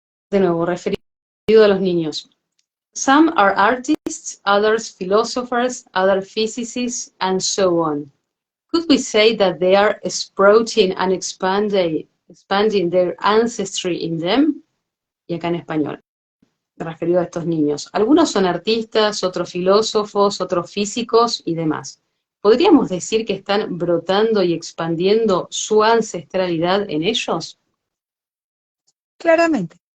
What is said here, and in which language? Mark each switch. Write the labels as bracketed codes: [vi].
[es] De nuevo, referido a los niños. [en] Some are artists, others philosophers, others physicists, and so on. Could we say that they are sprouting and expanding their ancestry in them? [es] Y acá en español, referido a estos niños. Algunos son artistas, otros filósofos, otros físicos y demás. ¿Podríamos decir que están brotando y expandiendo su ancestralidad en ellos? Claramente.